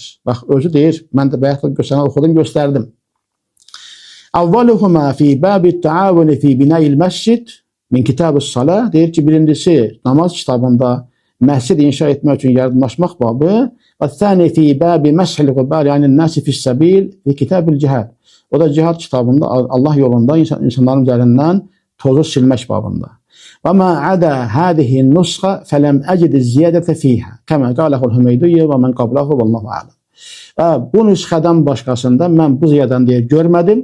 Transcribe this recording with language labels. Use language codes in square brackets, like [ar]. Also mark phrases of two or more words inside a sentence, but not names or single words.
[az] Bax, özü deyir, mən də bayaqda sənə oxudum, göstərdim. [ar] أولهما في باب التعاون في بناء المسجد من كتاب الصلاة. [az] Deyir ki, birincisi namaz kitabında məscid inşa etmək üçün yardımlaşmaq babı. [ar] والثاني في باب مسح الغبار يعني الناس في السبيل في كتاب الجهاد. [az] O da cihad kitabında Allah yolunda insanların üzərindən tozu silmək babında. [ar] وما عدا هذه النسخة فلم أجد زيادة فيها. كما قاله الحميدي ومن قبله والله أعلم. [az] Və bu nüsxədən başqasında mən bu ziyadəni deyə görmədim.